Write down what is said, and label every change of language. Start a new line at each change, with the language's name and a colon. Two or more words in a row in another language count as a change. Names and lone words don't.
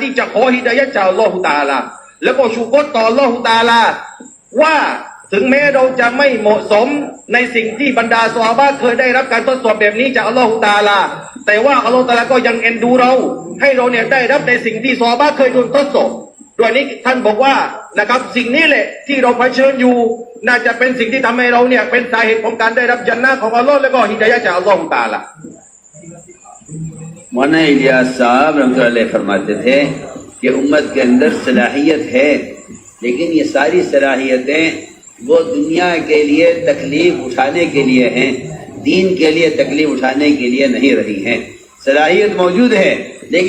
Thai: ที่จะขอฮิดายะห์จากอัลลอฮฺตะอาลาแล้วก็ชูกรต่ออัลลอฮฺตะอาลาว่าถึงแม้เราจะไม่เหมาะสมในสิ่งที่บรรดาซอฮาบะห์เคยได้รับการทดสอบแบบนี้จากอัลลอฮฺตะอาลาแต่ว่าอัลลอฮฺตะอาลาก็ยังเอ็นดูเราให้เราเนี่ยได้รับในสิ่งที่ซอฮาบะห์เคยโดนทดสอบด้วยนี้ท่านบอกว่านะครับสิ่งนี้แหละที่เราเผชิญอยู่น่าจะเป็นสิ่งที่ทำให้เราเนี่ยเป็นสาเหตุของการได้รับญันนะห์ของอัลลอฮ์และก็ฮิดายะห์จากอัลลอฮฺตะอาลา
Urdu: مولانا الیاس صاحب
Arabic: رحمۃ اللہ علیہ
Urdu: فرماتے تھے کہ امت کے اندر صلاحیت ہے لیکن یہ ساری صلاحیتیں وہ دنیا کے لیے تکلیف اٹھانے کے لیے ہیں دین کے لیے تکلیف اٹھانے کے لیے نہیں رہی ہیں صلاحیت موجود ہے لیکن